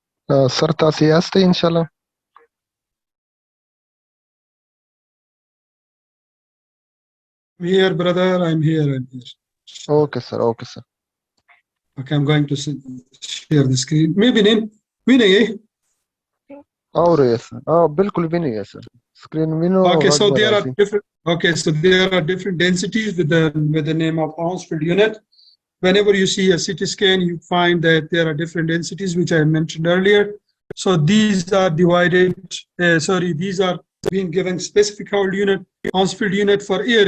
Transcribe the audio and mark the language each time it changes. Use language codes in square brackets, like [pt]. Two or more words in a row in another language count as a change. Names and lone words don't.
[ps] سر تاسو یاست [ar] ان شاء الله [en] Here, brother, I'm here. okay sir Okay, I'm going to share the screen. Maybe name. Winning, [ps] اور یې سر بالکل ویني یې سر سکرین وینو [en] Okay, so there are different. Okay, so there are different densities with the name of Hounsfield unit. Whenever you see a CT scan, you find that there are different densities, which I mentioned earlier. So these are divided. These are being given specific Hounsfield unit for air.